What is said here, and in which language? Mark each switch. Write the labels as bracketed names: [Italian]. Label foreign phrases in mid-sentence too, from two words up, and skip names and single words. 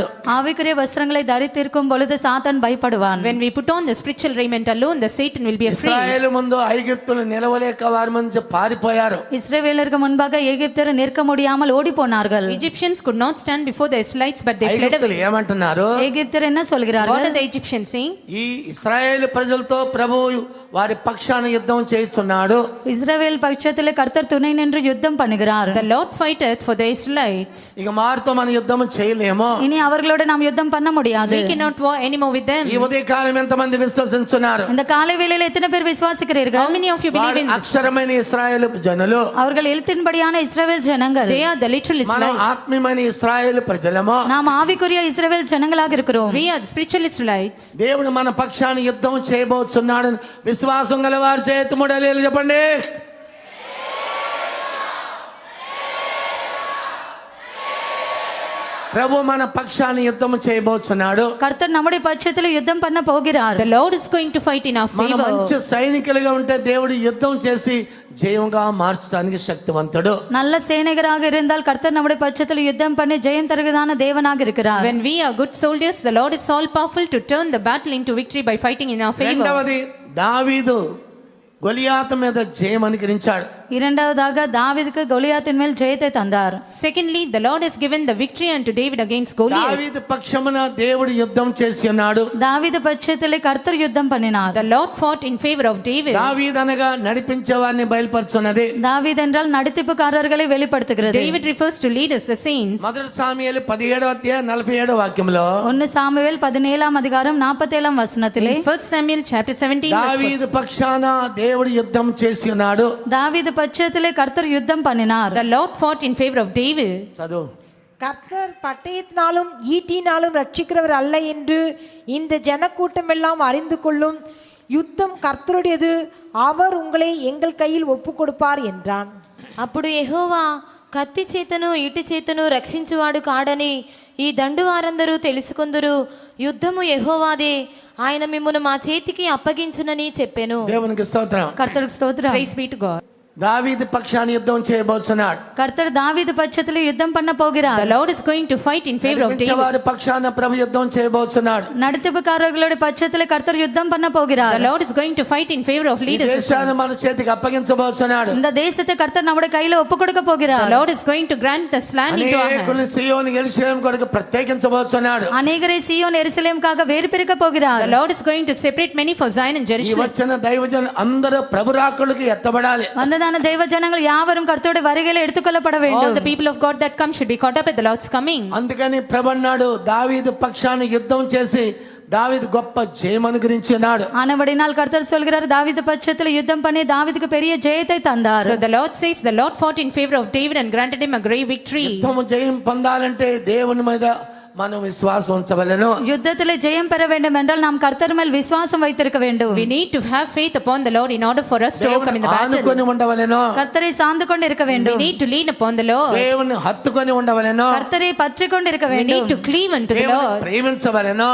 [Tamil] ஆவிக்குரிய வஸ்திரங்களை தரித்திருக்கும் பொழுது சாத்தான் பயப்படுவான். [English] When we put on the spiritual raiment alone, the Satan will be afraid. [Telugu] ఇశ్రాయేలు ముందు ఐగుప్తులు నిలవలేక వారి ముందు పారిపోయారు. [Tamil] இஸ்ரவேலருக்கு முன்பாக எகிப்தியர் நிற்க முடியாமல் ஓடி போனார்கள். [English] Egyptians could not stand before the Israelites, but they fled [Telugu] ఐగుప్తులు [English] away. [Telugu] ఏమంటున్నారు? [Tamil] எகிப்தியர் என்ன [English] What [Tamil] சொல்கிறார்கள்? [English] are the Egyptians saying? [Telugu] ఈ ఇశ్రాయేలు ప్రజలతో ప్రభువు వారి పక్షాన యుద్ధం చేయుచున్నాడు. [Tamil] இஸ்ரவேல் பட்சத்திலே கர்த்தர் துணை நின்று யுத்தம் பண்ணுகிறார். [English] The Lord fighteth for the Israelites. [Telugu] ఇక వారితో మన యుద్ధం చేయలేము. [Tamil] இனி அவர்களோடு நாம் யுத்தம் பண்ண முடியாது. [English] We cannot war anymore with them. [Telugu] ఈ ఉదయకాలం ఎంతమంది విశ్వసించున్నారు? [Tamil] இந்த காலை வேளையில எத்தனை பேர் விசுவாசிக்கிறீர்கள்? [English] How many of you believe in this? [Telugu] అక్షరమైన ఇశ్రాయేలు జనులు, [Tamil] அவர்கள் எழுத்தின்படியான இஸ்ரவேல் ஜனங்கள். [English] They are the literal [Telugu] మనం [English] Israelites. [Telugu] ఆత్మీయమైన ఇశ్రాయేలు ప్రజలము. [Tamil] நாம் ஆவிக்குரிய இஸ்ரவேல் ஜனங்களாக இருக்கிறோம். [English] We are the spiritual Israelites. [Telugu] దేవుడు మన పక్షాన యుద్ధం చేయబోతున్నాడు. విశ్వాసం గలవారు చేతుముడలేలు చెప్పండి. ప్రభు మన పక్షాన యుద్ధం చేయబోతున్నాడు. [Tamil] கர்த்தர் நம்முடைய பட்சத்தில் யுத்தம் பண்ண போகிறார். [English] The Lord is going to fight in our [Telugu] మన [English] favor. [Telugu] మంచి సైనికులుగా ఉంటే దేవుడు యుద్ధం చేసి జయంగా మార్చడానికి శక్తివంతుడు. [Tamil] நல்ல சேனைகராக இருந்தால் கர்த்தர் நம்முடைய பட்சத்தில் யுத்தம் பண்ணி ஜெயம் தருகிறதான தேவனாக இருக்கிறார். [English] When we are good soldiers, the Lord is all powerful to turn the battle into victory by fighting in our favor. [Telugu] రెండవది, దావీదు గొలియాతు మీద జయం అనుగ్రహించాడు. [Tamil] இரண்டாவதாக தாவீதுக்கு கோலியாத்தின் மேல் ஜெயத்தை தந்தார். [English] Secondly, the Lord has given the victory unto David against Goliath. [Telugu] దావీదు పక్షమున దేవుడు యుద్ధం చేసి ఉన్నాడు. [Tamil] தாவீது பட்சத்திலே கர்த்தர் யுத்தம் பண்ணினார். [English] The Lord fought in favor of David. [Telugu] దావీదు అనగా నడిపించేవారిని బయలుపరుచున్నది. [Tamil] தாவீது என்றால் நடித்திப்புக்காரர்களை வெளிப்படுத்துகிறது. [English] David refers to leaders, the saints. [Telugu] మొదటి సాముయేలు 17వ అధ్యాయం 47వ వాక్యంలో [Tamil] 1 சாமுவேல் 17ஆம் அதிகாரம் 47ஆம் வசனத்திலே [English] In 1 Samuel chapter 17 verse [Telugu] దావీదు [English] 1. [Telugu] పక్షాన దేవుడు యుద్ధం చేసి ఉన్నాడు. [Tamil] தாவீது பட்சத்திலே கர்த்தர் யுத்தம் பண்ணினார். [English] The Lord fought in favor of David. [Telugu] చదువు. [Tamil] கர்த்தர் பட்டயத்தினாலும் ஈட்டினாலும் ரட்சிக்கிறவர் அல்ல என்று இந்த ஜனக்கூட்டமெல்லாம் அறிந்து கொள்ளும். யுத்தம் கர்த்தருடையது, அவர் உங்களை எங்கள் கையில் ஒப்பு கொடுப்பார் என்றான். [Telugu] అప్పుడు యెహోవా కత్తి చేతను ఈటి చేతను రక్షించువాడు కాడని ఈ దండు వారందరూ తెలుసుకొందురు. యుద్ధము యెహోవాదే, ఆయన మిమ్మును మా చేతికి అప్పగించునని చెప్పెను. దేవునికి స్తోత్రం. [Tamil] கர்த்தருக்கு ஸ்தோத்திரம். [English] Praise be to God. [Telugu] దావీదు పక్షాన్ని యుద్ధం చేయబోతున్నాడు. [Tamil] கர்த்தர் தாவீது பட்சத்தில் யுத்தம் பண்ண போகிறார். [English] The Lord is going to fight in favor of David. [Telugu] వారి పక్షాన ప్రభు యుద్ధం చేయబోతున్నాడు. [Tamil] நடத்துப்புக்காரர்களோட பட்சத்தில் கர்த்தர் யுத்தம் பண்ண போகிறார். [English] The Lord is going to fight in favor of [Telugu] ఈ [English] leaders. [Telugu] దేశాన్ని మన చేతికి అప్పగించబోతున్నాడు. [Tamil] இந்த தேசத்தை கர்த்தர் நம்முடைய கையில ஒப்பு கொடுக்க [English] The [Tamil] போகிறார். [English] Lord is going to grant the land into our [Telugu] అనేకులు [English] hand. [Telugu] సియోను యెరూషలేము కొరకు ప్రత్యేకించబోతున్నాడు. [Tamil] அநேகரை சீயோன் எருசலேமுக்காக வேறு பிரிக்க போகிறார். [English] The Lord is going to separate many for Zion and [Telugu] ఈ [English] Jerusalem. [Telugu] వచ్చిన దైవజనులు అందరూ ప్రభు రాకడకు ఎత్తబడాలి. [Tamil] வந்ததான தெய்வ ஜனங்கள் யாவரும் கர்த்தருடைய வருகையில எடுத்துக்கொள்ளப்பட [English] All [Tamil] வேண்டும். [English] the people of God that come should be caught up at the Lord's coming. [Telugu] అందుకని ప్రభు అన్నాడు, దావీదు పక్షాన్ని యుద్ధం చేసి దావీదు గొప్ప జయం అనుగ్రహించినాడు. [Tamil] ஆனபடினால் கர்த்தர் சொல்கிறார், தாவீது பட்சத்தில் யுத்தம் பண்ணி தாவீதுக்கு பெரிய ஜெயத்தை தந்தார். [English] So the Lord says the Lord fought in favor of David and granted him a great victory. [Telugu] యుద్ధము జయం పొందాలంటే దేవుని మీద మనం విశ్వాసం ఉంచవలెను. [Tamil] யுத்தத்தில் ஜெயம் பெற வேண்டும் என்றால் நாம் கர்த்தர் மேல் விசுவாசம் வைத்திருக்க வேண்டும். [English] We need to have faith upon the Lord in order for us to overcome in the battle. [Telugu] ఆనుకొని ఉండవలెను. [Tamil] கர்த்தரை சார்ந்து கொண்டு இருக்க [English] We [Tamil] வேண்டும். [English] need to lean upon the Lord. [Telugu] దేవుని హత్తుకొని ఉండవలెను. [Tamil] கர்த்தரை பற்றி கொண்டு இருக்க [English] We [Tamil] வேண்டும். [English] need to cleave unto the [Telugu] దేవుని [English] Lord. [Telugu] ప్రేమించవలెను.